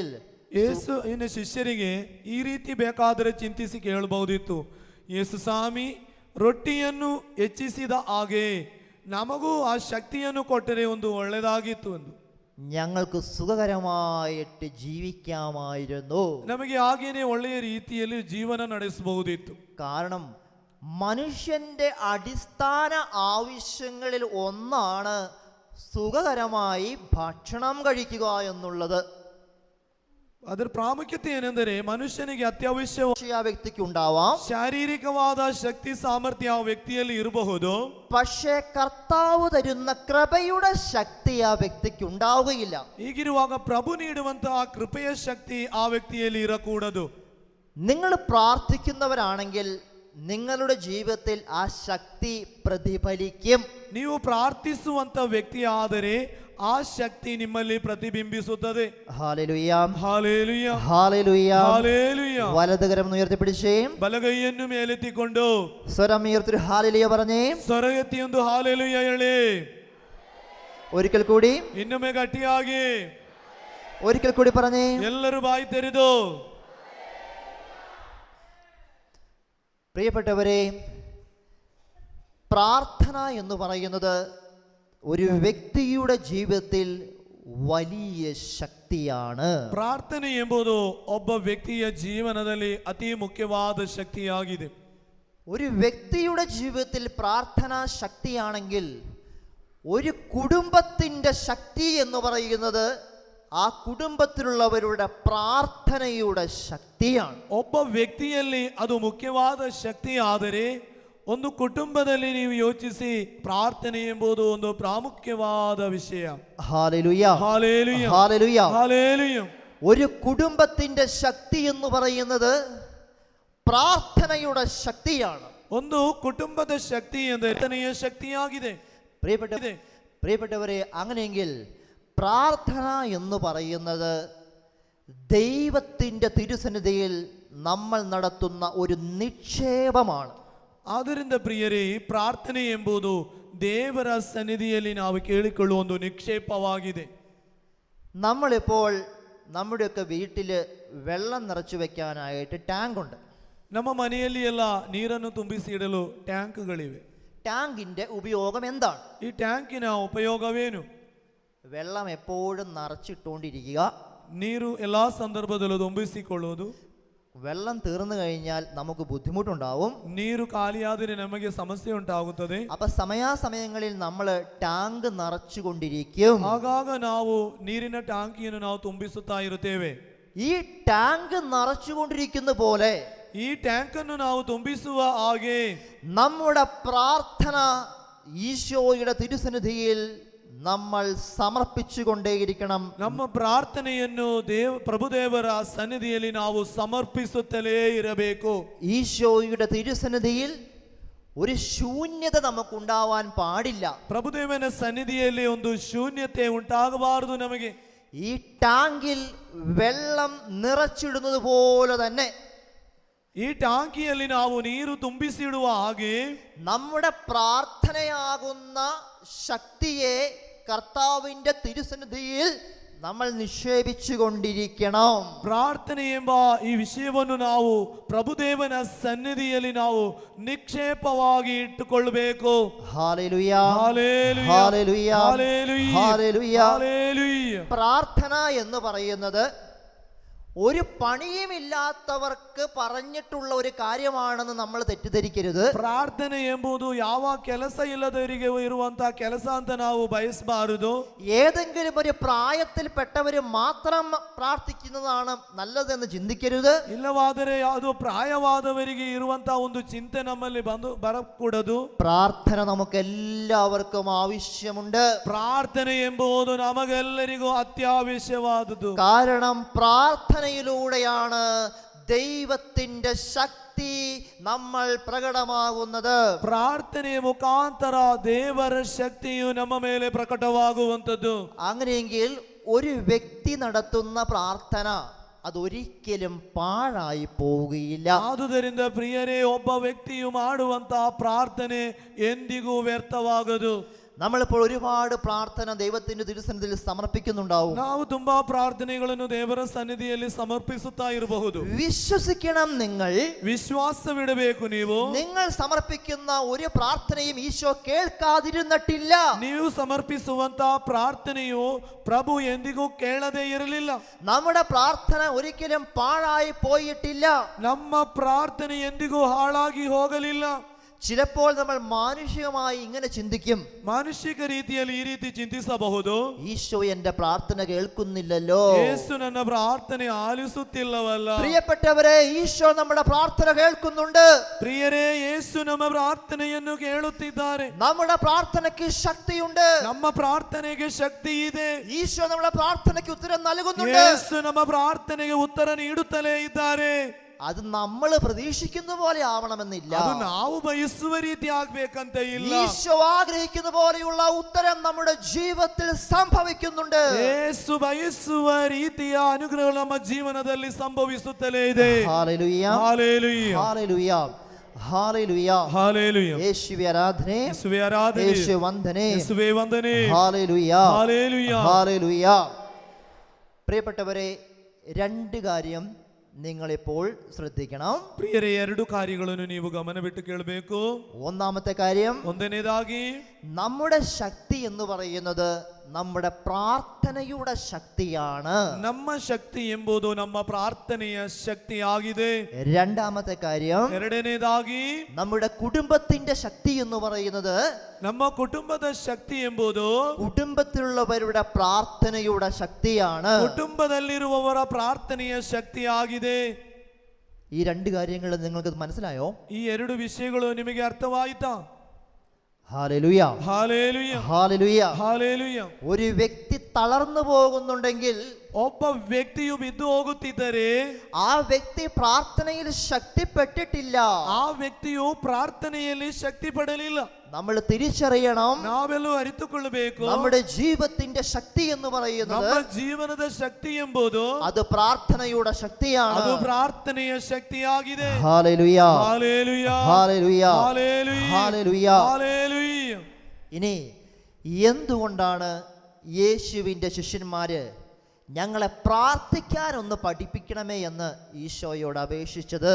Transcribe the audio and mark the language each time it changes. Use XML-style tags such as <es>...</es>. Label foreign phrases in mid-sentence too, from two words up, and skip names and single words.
<kn>ಯೇಸುವಿನ ಶಿಷ್ಯರಿಗೆ ಈ ರೀತಿ ಬೇಕಾದರೆ ಚಿಂತಿಸಿ ಕೇಳಬಹುದಿತ್ತು, ಯೇಸು ಸ್ವಾಮಿ ರೊಟ್ಟಿಯನ್ನು ಹೆಚ್ಚಿಸಿದ ಹಾಗೆ ನಮಗೂ ಆ ಶಕ್ತಿಯನ್ನು ಕೊಟ್ಟರೆ ಒಂದು ಒಳ್ಳೆಯದಾಗಿತ್ತು ಎಂದು.</kn> <ml>ഞങ്ങൾക്ക് സുഖകരമായിട്ട് ജീവിക്കാമായിരുന്നു.</ml> <kn>ನಮಗೆ ಹಾಗೇನೆ ಒಳ್ಳೆಯ ರೀತಿಯಲ್ಲಿ ಜೀವನ ನಡೆಸಬಹುದಿತ್ತು.</kn> <ml>കാരണം മനുഷ്യന്റെ അടിസ്ഥാന ആവശ്യങ്ങളിൽ ഒന്നാണ് സുഖകരമായി ഭക്ഷണം കഴിക്കുക എന്നുള്ളത്.</ml> <kn>ಅದರ ಪ್ರಾಮುಖ್ಯತೆ ಏನೆಂದರೆ ಮನುಷ್ಯನಿಗೆ ಅತ್ಯವಶ್ಯ</kn> <ml>ആ വ്യക്തിക്ക് ഉണ്ടാവാം,</ml> <kn>ಶಾರೀರಿಕವಾದ ಶಕ್ತಿ ಸಾಮರ್ಥ್ಯ ಆ ವ್ಯಕ್ತಿಯಲ್ಲಿ ಇರಬಹುದು.</kn> <ml>പക്ഷേ കർത്താവ് തരുന്ന കൃപയുടെ ശക്തി ആ വ്യക്തിക്ക് ഉണ്ടാവുകയില്ല.</ml> <kn>ಹೀಗಿರುವಾಗ ಪ್ರಭು ನೀಡುವಂತಹ ಕೃಪೆಯ ಶಕ್ತಿ ಆ ವ್ಯಕ್ತಿಯಲ್ಲಿ ಇರಕೂಡದು.</kn> <ml>നിങ്ങൾ പ്രാർത്ഥിക്കുന്നവരാണെങ്കിൽ നിങ്ങളുടെ ജീവിതത്തിൽ ആ ശക്തി പ്രതിഫലിക്കും.</ml> <kn>ನೀವು ಪ್ರಾರ್ಥಿಸುವಂತ ವ್ಯಕ್ತಿ ಆದರೆ ಆ ಶಕ್ತಿ ನಿಮ್ಮಲ್ಲಿ ಪ್ರತಿಬಿಂಬಿಸುತ್ತದೆ.</kn> <ml>ഹല്ലേലൂയ,</ml> <kn>ಹಾಲೇಲುಯ,</kn> <ml>ഹല്ലേലൂയ.</ml> <kn>ಹಾಲೇಲುಯ.</kn> <ml>വലതുകരം ഉയർത്തിപ്പിടിച്ചേ,</ml> <kn>ಬಲಗೈಯನ್ನು ಮೇಲೆತ್ತಿಕೊಂಡು</kn> <ml>സ്വരം ഉയർത്തി ഹല്ലേലൂയ പറഞ്ഞേ.</ml> <kn>ಸ್ವರ ಎತ್ತಿ ಒಂದು ಹಾಲೇಲುಯ ಹೇಳಿ.</kn> <ml>ഒരിക്കൽ കൂടി,</ml> <kn>ಇನ್ನೊಮ್ಮೆ ಗಟ್ಟಿಯಾಗಿ</kn> <ml>ഒരിക്കൽ കൂടി പറഞ്ഞേ.</ml> <kn>ಎಲ್ಲರೂ ಬಾಯಿ ತೆರೆದು.</kn> <ml>പ്രിയപ്പെട്ടവരെ, പ്രാർത്ഥന എന്ന് പറയുന്നത് ഒരു വ്യക്തിയുടെ ജീവിതത്തിൽ വലിയ ശക്തി ಶಕ್ತಿಯಾണ്.</ml> <kn>ಪ್ರಾರ್ಥನೆ ಎಂಬುದು ಒಬ್ಬ ವ್ಯಕ್ತಿಯ ಜೀವನದಲ್ಲಿ ಅತಿ ಮುಖ್ಯವಾದ ಶಕ್ತಿಯಾಗಿದೆ.</kn> <ml>ഒരു വ്യക്തിയുടെ ജീവിതത്തിൽ പ്രാർത്ഥന ശക്തിയാണെങ്കിൽ ഒരു കുടുംബത്തിൻ്റെ ശക്തി എന്ന് പറയുന്നത് ആ കുടുംബത്തിലുള്ളവരുടെ പ്രാർത്ഥനയുടെ ശക്തിയാണ്.</ml> <kn>ಒಬ್ಬ ವ್ಯಕ್ತಿಯಲ್ಲಿ ಅದು ಮುಖ್ಯವಾದ ಶಕ್ತಿ ಆದರೆ ಒಂದು ಕುಟುಂಬದಲ್ಲಿ ನೀವು ಯೋಚಿಸಿ ಪ್ರಾರ್ಥನೆ ಎಂಬುದು ಒಂದು ಪ್ರಾಮುಖ್ಯವಾದ ವಿಷಯ.</kn> <ml>ഹല്ലേലൂയ ഹല്ലേലൂയ ഹല്ലേലൂയ ഹല്ലേലൂയ. ഒരു കുടുംബത്തിൻ്റെ ശക്തി എന്ന് പറയുന്നത് പ്രാർത്ഥനയുടെ ശക്തിയാണ്.</ml> <kn>ಒಂದು ಕುಟುಂಬದ ಶಕ್ತಿ ಎಂದರೆ ಪ್ರಾರ್ಥನೆಯ ಶಕ್ತಿಯಾಗಿದೆ.</kn> <ml>പ്രിയപ്പെട്ടവരെ, അങ്ങനെയെങ്കിൽ പ്രാർത്ഥന എന്ന് പറയുന്നത് ദൈവത്തിൻ്റെ തിരുസന്നിധിയിൽ നമ്മൾ നടത്തുന്ന ഒരു നിക്ഷേപമാണ്.</ml> <kn>ಆದ್ದರಿಂದ ಪ್ರಿಯರೇ, ಪ್ರಾರ್ಥನೆ ಎಂಬುದು ದೇವರ ಸನ್ನಿಧಿಯಲ್ಲಿ ನಾವು ಕೇಳಿಕೊಳ್ಳುವ ಒಂದು ನಿಕ್ಷೇಪವಾಗಿದೆ.</kn> <ml>നമ്മളിപ്പോൾ നമ്മുടെയൊക്കെ വീട്ടിൽ വെള്ളം നിറച്ചു വെക്കാനായിട്ട് ടാങ്ക് ഉണ്ട്.</ml> <kn>ನಮ್ಮ ಮನೆಯಲ್ಲಿ ಎಲ್ಲ ನೀರನ್ನು ತುಂಬಿಸಿ ಇಡಲು ಟ್ಯಾಂಕ್ಗಳಿವೆ.</kn> <ml>ടാങ്കിൻ്റെ ഉപയോഗം എന്താണ്?</ml> <kn>ಈ ಟ್ಯಾಂಕಿನ ಉಪಯೋಗವೇನು?</kn> <ml>വെള്ളം എപ്പോഴും നിറച്ചിട്ടുകൊണ്ടിരിക്കുക.</ml> <kn>ನೀರು ಎಲ್ಲಾ ಸಂದರ್ಭದಲ್ಲೂ ತುಂಬಿಸಿಕೊಳ್ಳುವುದು.</kn> <ml>വെള്ളം തീർന്നു കഴിഞ്ഞാൽ നമുക്ക് ബുദ്ധിമുട്ടുണ്ടാവും.</ml> <kn>ನೀರು ಖಾಲಿಯಾದರೆ ನಮಗೆ ಸಮಸ್ಯೆ ಉಂಟಾಗುತ್ತದೆ.</kn> <ml>അപ്പൊ സമയാസമയങ്ങളിൽ നമ്മൾ ടാങ്ക് നിറച്ചുകൊണ്ടിരിക്കും.</ml> <kn>ಆಗಾಗ ನಾವು ನೀರಿನ ಟ್ಯಾಂಕಿಯನ್ನು ನಾವು ತುಂಬಿಸುತ್ತಾ ಇರುತ್ತೇವೆ.</kn> <ml>ഈ ടാങ്ക് നിറച്ചുകൊണ്ടിരിക്കുന്ന പോലെ</ml> <kn>ಈ ಟ್ಯಾಂಕ್ ಅನ್ನು ನಾವು ತುಂಬಿಸುವ ಹಾಗೆ</kn> <ml>നമ്മുടെ പ്രാർത്ഥന ഈശോയുടെ തിരുസന്നിധിയിൽ നമ്മൾ സമർപ്പിച്ചുകൊണ്ടേയിരിക്കണം.</ml> <kn>ನಮ್ಮ ಪ್ರಾರ್ಥನೆಯನ್ನು ಪ್ರಭುದೇವರ ಸನ್ನಿಧಿಯಲ್ಲಿ ನಾವು ಸಮರ್ಪಿಸುತ್ತಲೇ ಇರಬೇಕು.</kn> <ml>ഈശോയുടെ തിരുസന്നിധിയിൽ ഒരു ശൂന്യത നമുക്കുണ്ടാവാൻ പാടില്ല.</ml> <kn>ಪ್ರಭುದೇವನ ಸನ್ನಿಧಿಯಲ್ಲಿ ಒಂದು ಶೂನ್ಯತೆ ಉಂಟಾಗಬಾರದು ನಮಗೆ.</kn> <ml>ഈ ടാങ്കിൽ വെള്ളം നിറച്ചിടുന്നത് പോലെ തന്നെ</ml> <kn>ಈ ಟಾಂಕಿಯಲ್ಲಿ ನಾವು ನೀರು ತುಂಬಿಸಿಡುವ ಹಾಗೆ</kn> <ml>നമ്മുടെ പ്രാർത്ഥനയാകുന്ന ശക്തിയെ കർത്താവിന്റെ തിരുസന്നിധിയിൽ നമ്മൾ നിക്ഷേപിച്ചു കൊണ്ടിരിക്കണം.</ml> <kn>ಪ್ರಾರ್ಥನೆ ಎಂಬ ಈ ವಿಷಯವನ್ನು ನಾವು ಪ್ರಭುದೇವನ ಸನ್ನಿಧಿಯಲ್ಲಿ ನಾವು ನಿಕ್ಷೇಪವಾಗಿ ಇಟ್ಟುಕೊಳ್ಳಬೇಕು.</kn> <ml>ഹല്ലേലൂയ ഹല്ലേലൂയ ഹല്ലേലൂയ ഹല്ലേലൂയ ഹല്ലേലൂയ. ഹല്ലേലൂയ. പ്രാർത്ഥന എന്ന് പറയുന്നത് ഒരു പണിയുമില്ലാത്തവർക്ക് പറഞ്ഞിട്ടുള്ള ഒരു കാര്യമാണെന്ന് നമ്മൾ തെറ്റിദ്ധരിക്കരുത്.</ml> <kn>ಪ್ರಾರ್ಥನೆ ಎಂಬುದು ಯಾವ ಕೆಲಸ ಇಲ್ಲದವರಿಗೆ ಇರುವಂತಹ ಕೆಲಸ ಅಂತ ನಾವು ಬಯಸಬಾರದು.</kn> <ml>ഏതെങ്കിലും ഒരു പ്രായത്തിൽപ്പെട്ടവര് മാത്രം പ്രാർത്ഥിക്കുന്നതാണ് നല്ലതെന്ന് ചിന്തിക്കരുത്.</ml> <kn>ಇಲ್ಲವಾದರೆ ಅದು ಪ್ರಾಯವಾದವರಿಗೆ ಇರುವಂತಹ ಒಂದು ಚಿಂತೆ ನಮ್ಮಲ್ಲಿ ಬರಕೂಡದು.</kn> <ml>പ്രാർത്ഥന നമുക്ക് എല്ലാവർക്കും ആവശ്യമുണ്ട്.</ml> <kn>ಪ್ರಾರ್ಥನೆ ಎಂಬುದು ನಮಗೆಲ್ಲರಿಗೂ ಅತ್ಯವಶ್ಯವಾದುದು.</kn> <ml>കാരണം പ്രാർത്ഥനയിലൂടെയാണ് ദൈവത്തിന്റെ ശക്തി നമ്മൾ പ്രകടമാകുന്നത്.</ml> <kn>ಪ್ರಾರ್ಥನೆಯ ಮುಖಾಂತರ ದೇವರ ಶಕ್ತಿಯು ನಮ್ಮ ಮೇಲೆ ಪ್ರಕಟವಾಗುವಂತದ್ದು.</kn> <ml>അങ്ങനെയെങ്കിൽ ഒരു വ്യക്തി നടത്തുന്ന പ്രാർത്ഥന അതൊരിക്കലും പാഴായി പോവുകയില്ല.</ml> <kn>ಆದುದರಿಂದ ಪ್ರಿಯರೇ, ಒಬ್ಬ ವ್ಯಕ್ತಿಯು ಮಾಡುವಂತಹ ಪ್ರಾರ್ಥನೆ ಎಂದಿಗೂ ವ್ಯರ್ಥವಾಗದು.</kn> <ml>നമ്മളിപ്പോൾ ഒരുപാട് പ്രാർത്ഥന ദൈവത്തിന്റെ തിരുസന്നിധിയിൽ സമർപ്പിക്കുന്നുണ്ടാവും.</ml> <kn>ನಾವು ತುಂಬಾ ಪ್ರಾರ್ಥನೆಗಳನ್ನು ದೇವರ ಸನ್ನಿಧಿಯಲ್ಲಿ ಸಮರ್ಪಿಸುತ್ತಾ ಇರಬಹುದು.</kn> <ml>വിശ്വസിക്കണം, നിങ്ങൾ</ml> <kn>ವಿಶ್ವಾಸವಿಡಬೇಕು.</kn> <ml>നിങ്ങൾ സമർപ്പിക്കുന്ന ഒരു പ്രാർത്ഥനയും ഈശോ കേൾക്കാതിരുന്നിട്ടില്ല.</ml> <kn>ನೀವು ಸಮರ್ಪಿಸುವಂತಹ ಪ್ರಾರ್ಥನೆಯು ಪ್ರಭು ಎಂದಿಗೂ ಕೇಳದೇ ಇರಲಿಲ್ಲ.</kn> <ml>നമ്മുടെ പ്രാർത്ഥന ഒരിക്കലും പാഴായി പോയിട്ടില്ല.</ml> <kn>ನಮ್ಮ ಪ್ರಾರ್ಥನೆ ಎಂದಿಗೂ ಹಾಳಾಗಿ ಹೋಗಲಿಲ್ಲ.</kn> <ml>ചിലപ്പോൾ നമ്മൾ മാനുഷികമായി ഇങ്ങനെ ചിന്തിക്കും,</ml> <kn>ಮಾನುಷಿಕ ರೀತಿಯಲ್ಲಿ ಈ ರೀತಿ ಚಿಂತಿಸಬಹುದು.</kn> <ml>ഈശോ എന്റെ പ്രാർത്ഥന കേൾക്കുന്നില്ലല്ലോ.</ml> <kn>ಯೇಸು ನನ್ನ ಪ್ರಾರ್ಥನೆ ಆಲಿಸುತ್ತಿಲ್ಲವಲ್ಲ.</kn> <ml>പ്രിയപ്പെട്ടവരെ, ഈശോ നമ്മുടെ പ്രാർത്ഥന കേൾക്കുന്നുണ്ട്.</ml> <kn>ಪ್ರಿಯರೇ, ಯೇಸು ನಮ್ಮ ಪ್ರಾರ್ಥನೆಯನ್ನು ಕೇಳುತ್ತಿದ್ದಾರೆ.</kn> <ml>നമ്മുടെ പ്രാർത്ഥനയ്ക്ക് ശക്തിയുണ്ട്.</ml> <kn>ನಮ್ಮ ಪ್ರಾರ್ಥನೆಗೆ ಶಕ್ತಿ ಇದೆ.</kn> <ml>ഈശോ നമ്മുടെ പ്രാർത്ഥനയ്ക്ക് ഉത്തരം നൽകുന്നുണ്ട്.</ml> <kn>ಯೇಸು ನಮ್ಮ ಪ್ರಾರ್ಥನೆಗೆ ಉತ್ತರ ನೀಡುತ್ತಲೇ ಇದ್ದಾರೆ.</kn> <ml>അത് നമ്മൾ പ്രതീക്ഷിക്കുന്ന പോലെ ആവണമെന്നില്ല.</ml> <kn>ಅದು ನಾವು ಬಯಸುವ ರೀತಿ ಆಗ್ಬೇಕಂತ ಇಲ್ಲ.</kn> <ml>ഈശോ ആഗ്രഹിക്കുന്ന പോലെയുള്ള ഉത്തരം നമ്മുടെ ജീവിതത്തിൽ സംഭവിക്കുന്നുണ്ട്.</ml> <kn>ಯೇಸು ಬಯಸುವ ರೀತಿಯ ಅನುಗ್ರಹ ನಮ್ಮ ಜೀವನದಲ್ಲಿ ಸಂಭವಿಸುತ್ತಲೇ ಇದೆ.</kn> <ml>ഹല്ലേലൂയ</ml> <kn>ಹಾಲೆಲೂಯ</kn> <ml>ഹല്ലേലൂയ ഹല്ലേലൂയ.</ml> <kn>ಹಾಲೆಲೂಯ.</kn> <ml>യേശുവേ ആരാധനെ,</ml> <kn>ಯೇಸುವೇ ಆರಾಧನೆ,</kn> <ml>യേശുവേ വന്ദനെ,</ml> <kn>ಯೇಸುವೇ ವಂದನೆ.</kn> <ml>ഹല്ലേലൂയ</ml> <kn>ಹಾಲೆಲೂಯ</kn> <ml>ഹല്ലേലൂയ. പ്രിയപ്പെട്ടവരെ, രണ്ട് കാര്യം നിങ്ങളിപ്പോൾ ശ്രദ്ധിക്കണം.</ml> <kn>ಪ್ರಿಯರೇ, ಎರಡು ಕಾರ್ಯಗಳನ್ನು ನೀವು ಗಮನವಿಟ್ಟು ಕೇಳಬೇಕು.</kn> <ml>ഒന്നാമത്തെ കാര്യം,</ml> <kn>ಒಂದನೇದಾಗಿ</kn> <ml>നമ്മുടെ ശക്തി എന്ന് പറയുന്നത് നമ്മുടെ പ്രാർത്ഥനയുടെ ശക്തിയാണ്.</ml> <kn>ನಮ್ಮ ಶಕ್ತಿ ಎಂಬುದು ನಮ್ಮ ಪ್ರಾರ್ಥನೆಯ ശക്തിಯಾಗಿದೆ.</kn> <ml>രണ്ടാമത്തെ കാര്യം,</ml> <kn>ಎರಡನೇದಾಗಿ</kn> <ml>നമ്മുടെ കുടുംബത്തിന്റെ ശക്തി എന്ന് പറയുന്നത്</ml> <kn>ನಮ್ಮ ಕುಟುಂಬದ ಶಕ್ತಿ ಎಂಬುದು</kn> <ml>കുടുംബത്തിലുള്ളവരുടെ പ്രാർത്ഥനയുടെ ശക്തിയാണ്.</ml> <kn>ಕುಟುಂಬದಲ್ಲಿರುವವರ ಪ್ರಾರ್ಥನೆಯ ಶಕ್ತಿಯಾಗಿದೆ.</kn> <ml>ഈ രണ്ട് കാര്യങ്ങൾ നിങ്ങൾക്ക് മനസ്സിലായോ?</ml> <kn>ಈ ಎರಡು ವಿಷಯಗಳು ನಿಮಗೆ ಅರ್ಥವಾಯಿತಾ?</kn> <ml>ഹല്ലേലൂയ,</ml> <kn>ಹಾಲೇಲುಯ,</kn> <ml>ഹല്ലേലൂയ.</ml> <kn>ಹಾಲೇಲುಯ.</kn> <ml>ഒരു വ്യക്തി തളർന്നു പോകുന്നുണ്ടെങ്കിൽ,</ml> <kn>ಒಬ್ಬ ವ್ಯಕ್ತಿಯು ಬಿದ್ದು ಹೋಗುತ್ತಿದ್ದರೆ</kn> <ml>ആ വ്യക്തി പ്രാർത്ഥനയിൽ ശക്തിപ്പെട്ടിട്ടില്ല.</ml> <kn>ಆ ವ್ಯಕ್ತಿಯು ಪ್ರಾರ್ಥನೆಯಲ್ಲಿ ಶಕ್ತಿ ಪಡಲಿಲ್ಲ.</kn> <ml>നമ്മൾ തിരിച്ചറിയണം,</ml> <kn>ನಾವೆಲ್ಲೂ ಅರಿತುಕೊಳ್ಳಬೇಕು,</kn> <ml>നമ്മുടെ ജീവിതത്തിന്റെ ശക്തി എന്ന് പറയുന്നത്</ml> <kn>ನಮ್ಮ ಜೀವನದ ಶಕ್ತಿ ಎಂಬುದು</kn> <ml>അത് പ്രാർത്ഥനയുടെ ശക്തിയാണ്.</ml> <kn>ಅದು ಪ್ರಾರ್ಥನೆಯ ಶಕ್ತಿಯಾಗಿದೆ.</kn> <ml>ഹല്ലേലൂയ,</ml> <kn>ಹಾಲೇಲುಯ,</kn> <ml>ഹല്ലേലൂയ,</ml> <kn>ಹಾಲೇಲುಯ,</kn> <ml>ഹല്ലേലൂയ.</ml> <kn>ಹಾಲೇಲುಯ.</kn> <ml>ഇനി എന്തുകൊണ്ടാണ് യേശുവിൻ്റെ ശിഷ്യന്മാര് ഞങ്ങളെ പ്രാർത്ഥിക്കാനൊന്ന് പഠിപ്പിക്കണമേ എന്ന് ഈശോയോട് അപേക്ഷിച്ചത്?</ml>